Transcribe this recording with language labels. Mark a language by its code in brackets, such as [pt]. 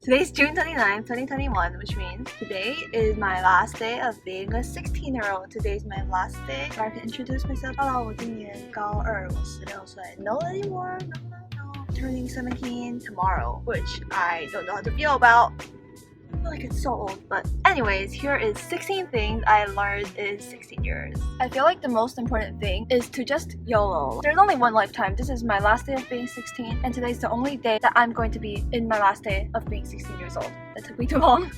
[en] Today's June 29th, 2021, which means today is my last day of being a 16-year-old. Today's my last day where I can introduce myself. [zh] Hello, 我今年高二，我16岁. [en] No anymore, no. Turning 17 tomorrow, which I don't know how to feel about. I feel like it's so old, but anyways, here is 16 things I learned in 16 years. I feel like the most important thing is to just YOLO. There's only one lifetime. This is my last day of being 16, and today's the only day that I'm going to be in my last day of being 16 years old. That took me too long.